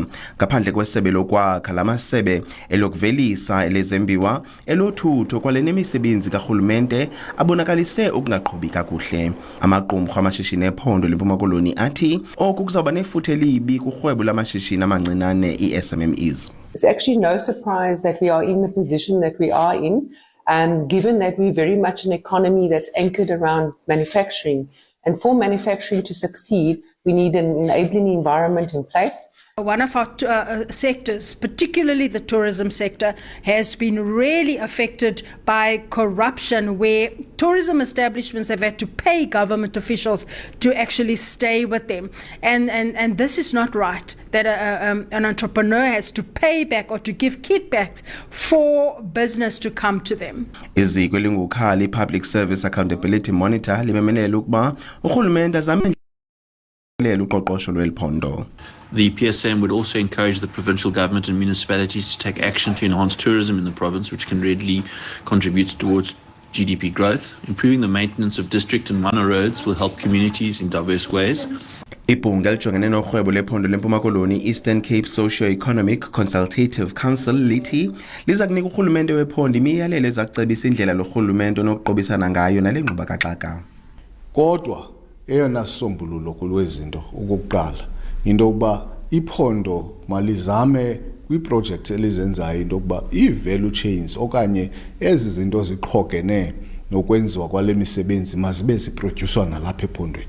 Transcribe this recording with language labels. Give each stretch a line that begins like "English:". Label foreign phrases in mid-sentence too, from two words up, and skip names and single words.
Xhosa: Ngaphandle kwesebe lokwakha, lamasebe elokuvelisa, elezembiwa, elothutho kwale nemisebenzi karhulumente abonakalise ukungaqhubi kakuhle. Amaqumrhu amashishini ephondo lempuma koloni athi oku kuzawuba nefuthe libi kurhwebo lamashishini amancinane i-SMMEs.
English: It's actually no surprise that we are in the position that we are in. Given that we're very much an economy that's anchored around manufacturing. And for manufacturing to succeed, we need an enabling environment in place. One of our sectors, particularly the tourism sector, has been really affected by corruption, where tourism establishments have had to pay government officials to actually stay with them. And this is not right, that an entrepreneur has to pay back or to give kickbacks for business to come to them.
Xhosa: Iziko elingukhali Public Service Accountability Monitor limemelela ukuba urhulumente azame uqoqosho lweliphondo.
English: The PSM would also encourage the provincial government and municipalities to take action to enhance tourism in the province, which can readily contribute towards GDP growth. Improving the maintenance of district and mono roads will help communities in diverse ways.
Xhosa: Ibhunga elijongene norhwebo lephondo lempuma koloni Eastern Cape Socio-Economic Consultative Council lithi liza kunika urhulumente wephondo imiyalelo ezacebisa indlela lorhulumente onokuqobisana ngayo nale ngxuba kaxaka. Kodwa eyona sisombululo kulwezinto ukuqala into yokuba iphondo malizame kwiprojects elizenzayo into yokuba i-
English: value chains
Xhosa: okanye ezi zinto ziqhogene nokwenziwa kwale misebenzi mazibe ziproducwa nalapha ephondweni.